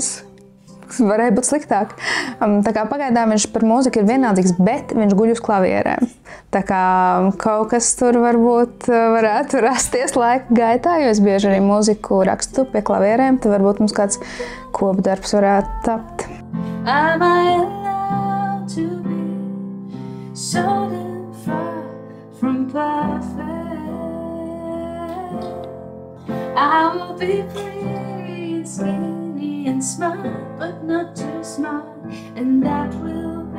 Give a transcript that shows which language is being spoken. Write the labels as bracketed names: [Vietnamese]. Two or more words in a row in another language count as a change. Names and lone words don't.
[Latvian] Varēja būt sliktāk. Tā kā pagaidām viņš par mūziku ir vienaldzīgs, bet viņš guļ uz klavierēm. Tā kā kaut kas tur varbūt varētu rasties laika gaitā, jo es bieži arī mūziku rakstu pie klavierēm, tad varbūt mums kāds kopdarbs varētu tapt. [English] Am I allowed to be so from perfect? I will be pretty and skinny and smart, but not too smart, and that will